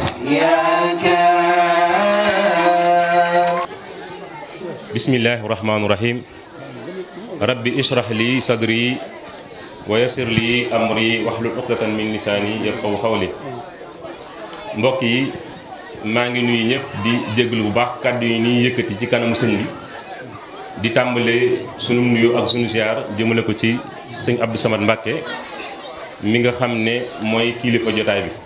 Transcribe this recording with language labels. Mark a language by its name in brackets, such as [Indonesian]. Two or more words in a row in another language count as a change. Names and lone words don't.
[Arabic] إياك. بسم الله الرحمن الرحيم ربي اشرح لي صدري ويسر لي أمري واحلل عقدة من لساني يفقهوا قولي. [Wolof] mbokk yi maa ngi nuyu ñëpp di déglu bu baax kàddu yi ñuy yëkkati ci kanamu sëñ bi di tàmbalee sunu nuyu ak sunu ziar jëmale ko ci sëñ Abdou Samad Mbacké mi nga xam ne mooy kilifa jotaay bi.